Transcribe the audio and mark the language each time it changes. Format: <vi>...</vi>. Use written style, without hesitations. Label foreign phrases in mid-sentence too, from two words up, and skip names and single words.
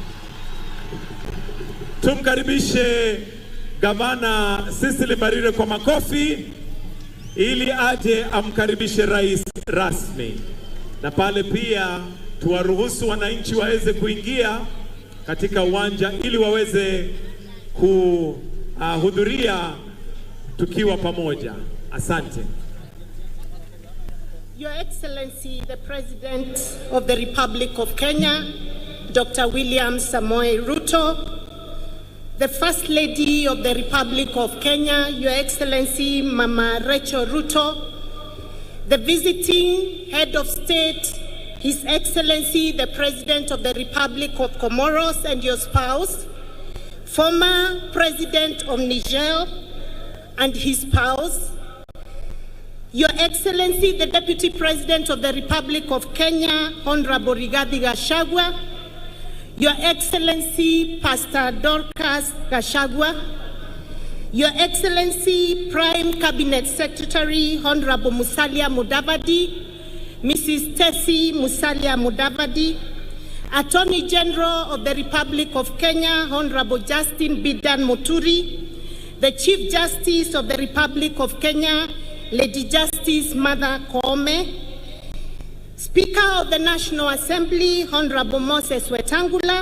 <sw>Tumkaribishe gavana KISII Mbarire kwa makofi ili aje amkaribishe rais rasmi. Na pale pia tuwaruhusu wananchi waweze kuingia katika uwanja ili waweze kuhudhuria tukiwa pamoja. Asante.</sw> <en>Your Excellency, the President of the Republic of Kenya, Dr. William Samoei Ruto, the First Lady of the Republic of Kenya, Your Excellency Mama Rachel Ruto, the visiting Head of State, His Excellency the President of the Republic of Comoros and your spouse, former President of Niger and his spouse, Your Excellency, the Deputy President of the Republic of Kenya, Honorable Rigathi Gachagua, Your Excellency, Pastor Dorcas Gachagua, Your Excellency, Prime Cabinet Secretary, Honorable Musalia Mudavadi, Mrs. Tessie Musalia Mudavadi, Attorney General of the Republic of Kenya, Honorable Justin Bidan Muturi, the Chief Justice of the Republic of Kenya, Lady Justice Martha Koome, Speaker of the National Assembly, Honorable Moses Wetangula,</en>